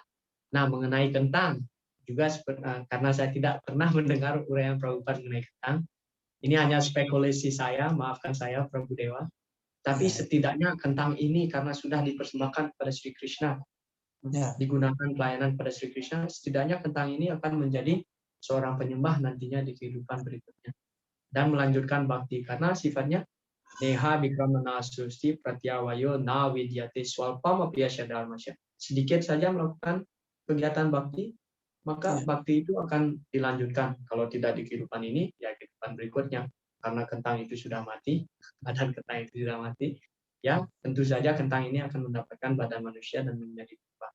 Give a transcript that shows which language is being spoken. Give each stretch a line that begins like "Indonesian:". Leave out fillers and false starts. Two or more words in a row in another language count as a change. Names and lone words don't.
Indonesian: Nah, mengenai kentang juga karena saya tidak pernah mendengar uraian Prabhupada mengenai kentang, ini hanya spekulasi saya, maafkan saya Prabu Dewa. Tapi setidaknya kentang ini karena sudah dipersembahkan kepada Sri Krishna, digunakan pelayanan pada Sri Krishna, setidaknya kentang ini akan menjadi seorang penyembah nantinya di kehidupan berikutnya dan melanjutkan bakti karena sifatnya
Sanskrit: neha bikramana susti pratyawayo na vidyate swalpam apiyasya dharmasya.
Indonesian: Sedikit saja melakukan kegiatan bakti, maka bakti itu akan dilanjutkan. Kalau tidak di kehidupan ini, ya kehidupan berikutnya. Karena kentang itu sudah mati, badan kentang itu sudah mati, ya tentu saja kentang ini akan mendapatkan badan manusia dan menjadi penyembah.